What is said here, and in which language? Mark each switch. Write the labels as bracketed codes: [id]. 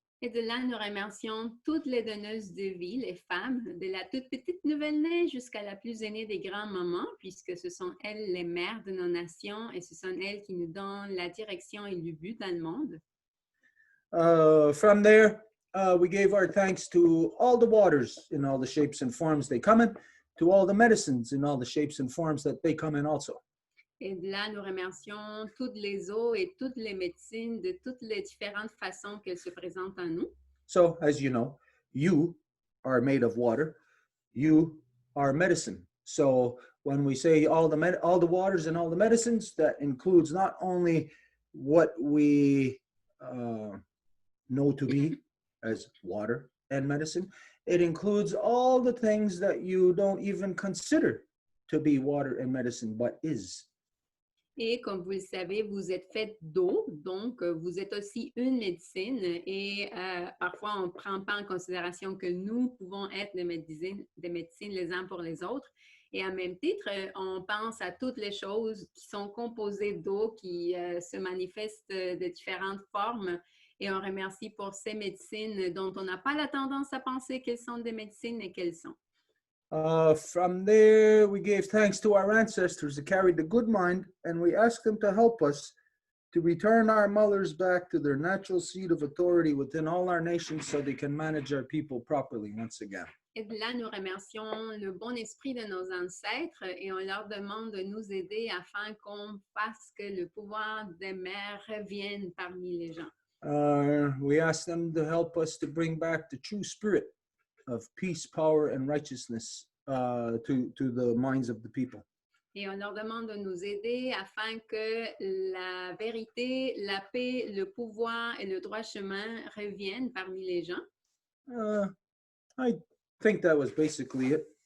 [fr] Et de là, nous remercions toutes les donneuses de vie, les femmes, de la toute petite nouvelle-née jusqu'à la plus aînée des grands-mamans, puisque ce sont elles les mères de nos nations et ce sont elles qui nous donnent la direction et le but dans le monde. [en] From there, we gave our thanks to all the waters in all the shapes and forms they come in, to all the medicines in all the shapes and forms that they come in also. [fr] Et de là, nous remercions toutes les eaux et toutes les médecines de toutes les différentes façons qu'elles se présentent à nous. [en] So, as you know, you are made of water. You are medicine. So, when we say all the waters and all the medicines, that includes not only what we know to be as water and medicine, it includes all the things that you don't even consider to be water and medicine, but is. [fr] Et comme vous le savez, vous êtes fait d'eau, donc vous êtes aussi une médecine et parfois on ne prend pas en considération que nous pouvons être des médecines les uns pour les autres. Et à même titre, on pense à toutes les choses qui sont composées d'eau, qui se manifestent de différentes formes. Et on remercie pour ces médecines dont on n'a pas la tendance à penser qu'elles sont des médecines et qu'elles sont. [en] From there, we gave thanks to our ancestors that carried the good mind, and we asked them to help us to return our mothers back to their natural seat of authority within all our nations so they can manage our people properly once again. [fr] Et de là, nous remercions le bon esprit de nos ancêtres et on leur demande de nous aider afin qu'on fasse que le pouvoir des mères revienne parmi les gens. [en] We asked them to help us to bring back the true spirit of peace, power, and righteousness to the minds of the people. [fr] Et on leur demande de nous aider afin que la vérité, la paix, le pouvoir et le droit chemin reviennent parmi les gens. [en] I think that was basically it.